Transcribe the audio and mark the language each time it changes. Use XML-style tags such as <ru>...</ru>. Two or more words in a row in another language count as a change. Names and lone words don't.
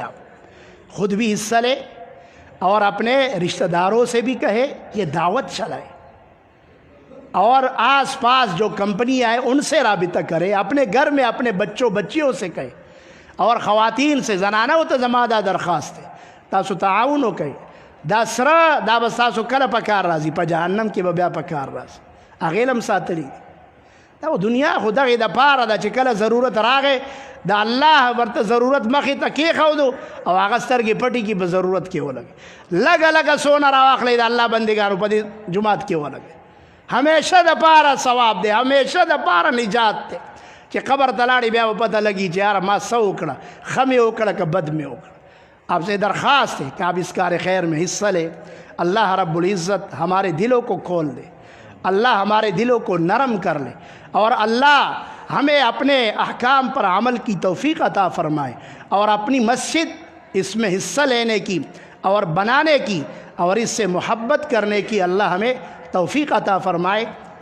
<ur>آپ خود بھی حصہ لے اور اپنے رشتہ داروں سے بھی کہے، یہ دعوت چلائے، اور آس پاس جو کمپنی آئے ان سے رابطہ کرے، اپنے گھر میں اپنے بچوں بچیوں سے کہے، اور خواتین سے زنانہ و تزمادہ درخواست ہے</ur> <ps>تاسو تعاون وکړئ. دا سره دا به ستاسو کله په کار راځي؟ په جهنم کې به بیا په کار راځي. هغې له هم ساتلي دي. دا دنیا خو دغې دپاره ده چې کله ضرورت راغی د الله ورته ضرورت مخې ته کېښودو او هغه سترګې پټې کړي، په ضرورت کې ولګي. لږه لږه سونه راواخلئ د الله بندګانو په دې جومات کې ولګي. همیشه دپاره ثواب دی، همیشه دپاره نجات دی. چې قبر ته لاړې بیا به پته لګي چې یاره ما څه وکړه، ښه مې وکړه که بد مې وکړه.</ps> <ur>آپ سے درخواست ہے کہ آپ اس کار خیر میں حصہ لیں. اللہ</ur> <ar>رب العزت</ar> <ur>ہمارے دلوں کو کھول دے، اللہ ہمارے دلوں کو نرم کر لے، اور اللہ ہمیں اپنے احکام پر عمل کی توفیق عطا فرمائے، اور اپنی مسجد اس میں حصہ لینے کی اور بنانے کی اور اس سے محبت کرنے کی اللہ ہمیں توفیق عطا فرمائے.</ur>